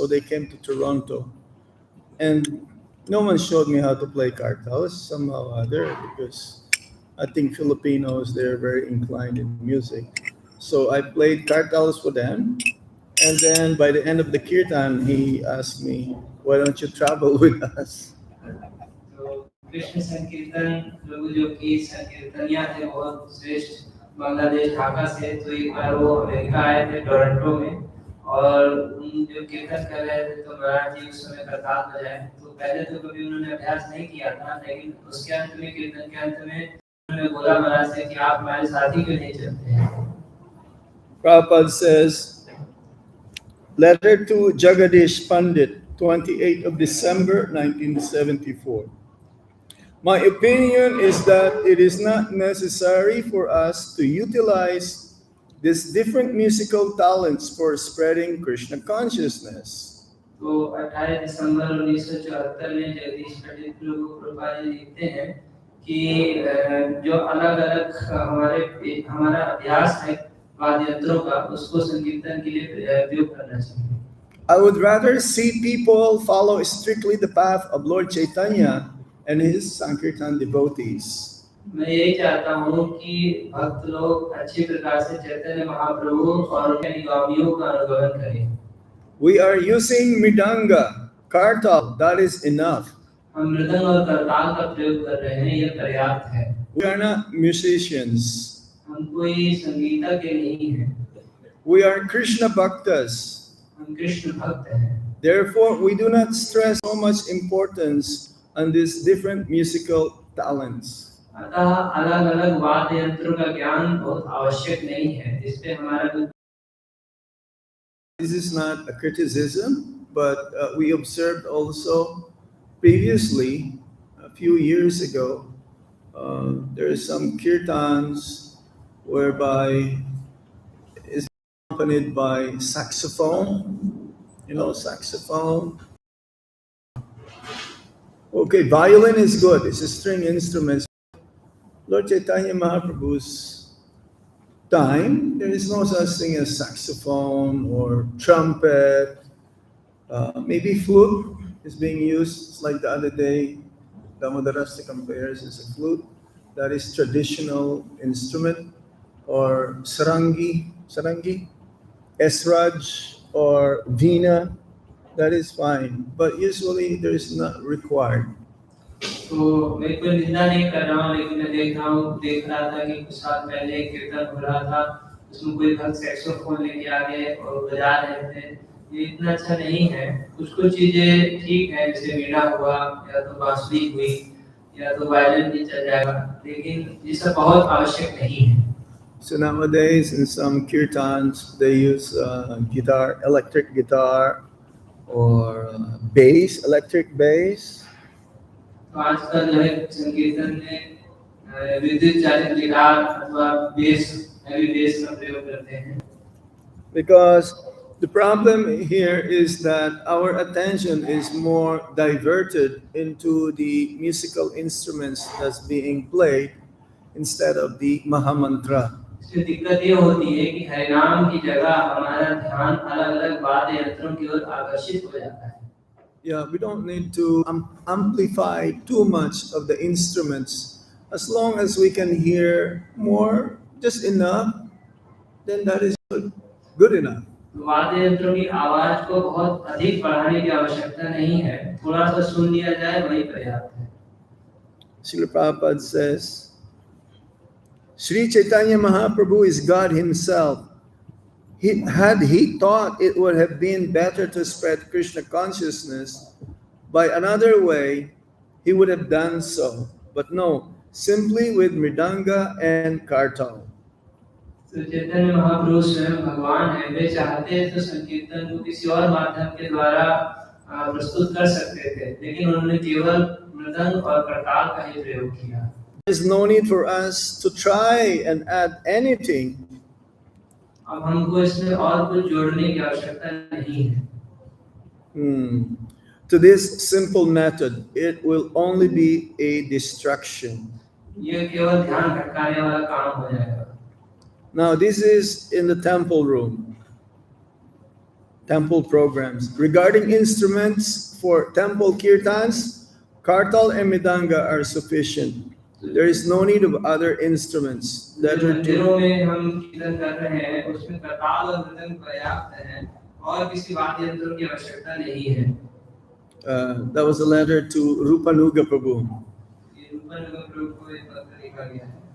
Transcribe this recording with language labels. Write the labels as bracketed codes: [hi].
[en] So they came to Toronto. And no one showed me how to play kartals somehow or other, because I think Filipinos, they're very inclined in music. So I played kartals for them. And then by the end of the kirtan, he asked me, why don't you travel with us? [hi] तो कृष्ण संकीर्तन प्रभु जो की संकीर्तनिया थे बहुत श्रेष्ठ बांग्लादेश ढाका से, तो एक बार वो अमेरिका आए थे टोरंटो में, और उन जो कीर्तन कर रहे थे तो महाराज जी उस समय करताल बजाए। तो पहले तो कभी उन्होंने अभ्यास नहीं किया था, लेकिन उसके अंत में कीर्तन के अंत में उन्होंने बोला महाराज से कि आप हमारे साथी क्यों नहीं चलते हैं। [en] Prabhupada says, letter to Jagadish Pandit, 28th of December, 1974. My opinion is that it is not necessary for us to utilize these different musical talents for spreading Krishna consciousness. [hi] तो 18 दिसंबर 1974 में जगदीश पंडित प्रभु प्रभुपाद जी लिखते हैं कि जो अलग-अलग हमारा अभ्यास है वाद्य यंत्रों का, उसको संकीर्तन के लिए प्रयोग करना चाहिए। [en] I would rather see people follow strictly the path of Lord Chaitanya and his Sankirtan devotees. [hi] मैं यही चाहता हूँ कि भक्त लोग अच्छी प्रकार से चैतन्य महाप्रभु और उनके अनुगामियों का अनुगमन करें। [en] We are using mridanga, kartal, that is enough. [hi] हम मृदंग और करताल का प्रयोग कर रहे हैं, यह पर्याप्त है। [en] We are not musicians. [hi] हम कोई संगीतज्ञ नहीं हैं। [en] We are Krishna bhaktas. [hi] हम कृष्ण भक्त हैं। [en] Therefore, we do not stress so much importance on these different musical talents. [hi] अतः अलग-अलग वाद्य यंत्रों का ज्ञान बहुत आवश्यक नहीं है, जिसपे हमारा [en] This is not a criticism, but we observed also previously, a few years ago, there are some kirtans whereby it's accompanied by saxophone, saxophone. Okay, violin is good, it's a string instrument. Lord Chaitanya Mahaprabhu's time, there is no such thing as saxophone or trumpet. Maybe flute is being used. It's like the other day, Damodarasta compares as a flute. That is traditional instrument. Or sarangi, esraj or veena, that is fine. But usually there is not required. [hi] तो मैं कोई निंदा नहीं कर रहा हूँ, लेकिन मैं देख रहा था कि कुछ साल पहले कीर्तन हो रहा था उसमें कोई भक्त सैक्सोफोन लेके आ गए और बजा रहे थे, ये इतना अच्छा नहीं है। कुछ कुछ चीजें ठीक है, जैसे वीणा हुआ या तो बांसुरी हुई या तो वायलिन भी चल जाएगा, लेकिन ये सब बहुत आवश्यक नहीं है। [en] So nowadays, in some kirtans, they use guitar, electric guitar, or electric bass. [hi] तो आजकल जो है संकीर्तन में विद्युत चालित गिटार अथवा बेस, [en] heavy bass [hi] का प्रयोग करते हैं। [en] Because the problem here is that our attention is more diverted into the musical instruments that's being played instead of the Mahamantra. [hi] इसमें दिक्कत ये होती है कि हरिनाम की जगह हमारा ध्यान अलग-अलग वाद्य यंत्रों की ओर आकर्षित हो जाता है। [en] Yeah, we don't need to amplify too much of the instruments. As long as we can hear more, just enough, then that is good enough. [hi] वाद्य यंत्रों की आवाज को बहुत अधिक बढ़ाने की आवश्यकता नहीं है, थोड़ा सा सुन लिया जाए वही पर्याप्त है। [en] Srila Prabhupada says, Sri Chaitanya Mahaprabhu is God himself. Had he thought it would have been better to spread Krishna consciousness by another way, he would have done so. But no, simply with mridanga and kartal. [hi] तो चैतन्य महाप्रभु स्वयं भगवान है, वे चाहते तो संकीर्तन को किसी और माध्यम के द्वारा प्रस्तुत कर सकते थे, लेकिन उन्होंने केवल मृदंग और करताल का ही प्रयोग किया। [en] There is no need for us to try and add anything. [hi] अब हमको इसमें और कुछ जोड़ने की आवश्यकता नहीं है। [en] To this simple method, it will only be a distraction. [hi] ये केवल ध्यान भटकाने वाला काम हो जाएगा। [en] Now, this is in the temple room, temple programs. Regarding instruments for temple kirtans, kartal and midanga are sufficient. There is no need of other instruments. [hi] मंदिरों में हम कीर्तन कर रहे हैं, उसमें करताल और मृदंग पर्याप्त हैं, और किसी वाद्य यंत्रों की आवश्यकता नहीं है। [en] That was a letter to Rupanuga Prabhu. [hi] ये रूपानुगा प्रभु को एक पत्र लिखा गया है।